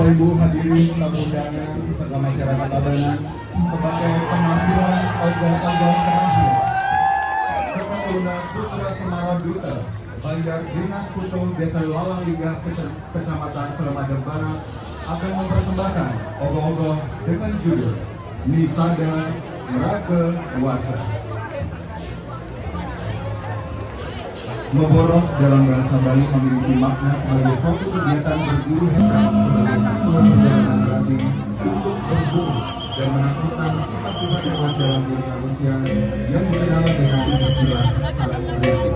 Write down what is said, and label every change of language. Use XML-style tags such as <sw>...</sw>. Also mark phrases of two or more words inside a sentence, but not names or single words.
<id>Ibu hadirin tamu undangan serta masyarakat Tabanan, sebagai penampilan ogoh-ogoh terakhir serta Taruna Putra Semara Duta Banjar Dinas Putu Desa Lalang Liga Kecamatan Selamadan Barat akan mempersembahkan ogoh-ogoh dengan judul Nisada Raga Wasa. Memboros dalam bahasa Bali memiliki makna sebagai suatu kegiatan berburu hewan sebagai simbol perjalanan berarti untuk berburu dan menaklukkan sifat-sifat hewan dalam diri manusia yang dikenal dengan istilah satripu.</id>